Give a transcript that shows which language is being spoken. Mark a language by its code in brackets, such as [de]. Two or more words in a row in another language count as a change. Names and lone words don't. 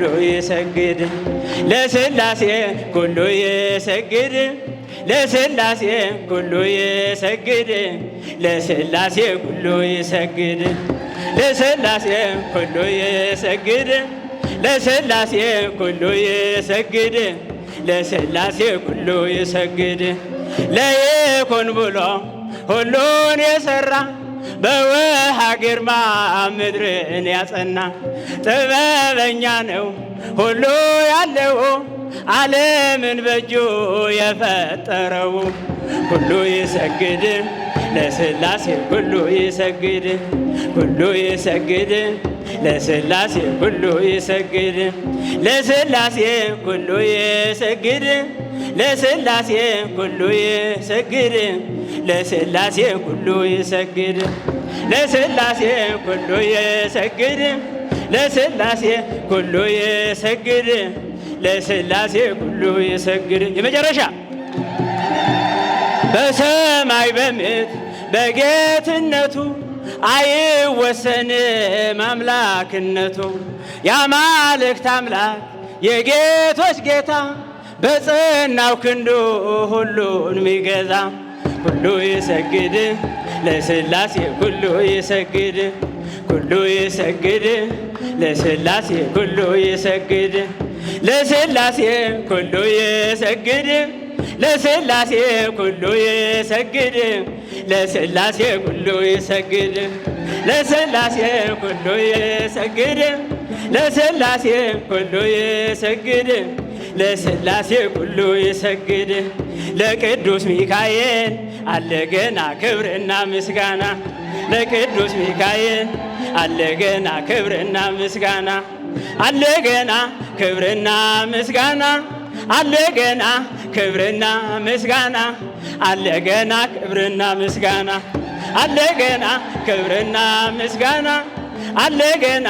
[gez] ይሰግድ ለሥላሴ ኩሉ ይሰግድ ለሥላሴ ኩሉ ይሰግድ ለሥላሴ ኩሉ ይሰግድ ለሥላሴ ኩሉ ይሰግድ ለሥላሴ ኩሉ ይሰግድ ለሥላሴ ኩሉ ይሰግድ [am] ለይኩን ብሎ ሁሉን የሠራ በውሃ ግርማ ምድርን ያጸና ጥበበኛ ነው ሁሉ ያለው ዓለምን በእጁ የፈጠረው። [gez] ኩሉ ይሰግድ ለሥላሴ ኩሉ ይሰግድ ኩሉ ይሰግድ ለሥላሴ ኩሉ ይሰግድ ለሥላሴ ኩሉ ይሰግድ ለሥላሴ ኩሉ ይሰግድ ለሥላሴ ኩሉ ይሰግድ ለሥላሴ ኩሉ ይሰግድ ለሥላሴ ኩሉ ይሰግድ ለሥላሴ ኩሉ ይሰግድ። የመጨረሻ [am] በሰማይ በምድር በጌትነቱ አይወሰንም አምላክነቱ። የአማልክት አምላክ የጌቶች ጌታ በጸናው ክንዱ ሁሉን ሚገዛ። [gez] ኩሉ ይሰግድ ለሥላሴ ኩሉ ይሰግድ ኩሉ ይሰግድ ለሥላሴ ኩሉ ይሰግድ ለሥላሴ ኩሉ ይሰግድ ለሥላሴ ኩሉ ይሰግድ ለሥላሴ ኩሉ ይሰግድ ለሥላሴ ኩሉ ይሰግድ ለሥላሴ ኩሉ ይሰግድ ለሥላሴ ኩሉ ይሰግድ [am] ለቅዱስ ሚካኤል አለ ገና ክብርና ምስጋና ለቅዱስ ሚካኤል አለ ገና ክብርና ምስጋና አለ ገና ክብርና ምስጋና አለ ገና ክብርና ምስጋና አለ ገና ክብርና ምስጋና አለ ገና ክብርና ምስጋና አለ ገና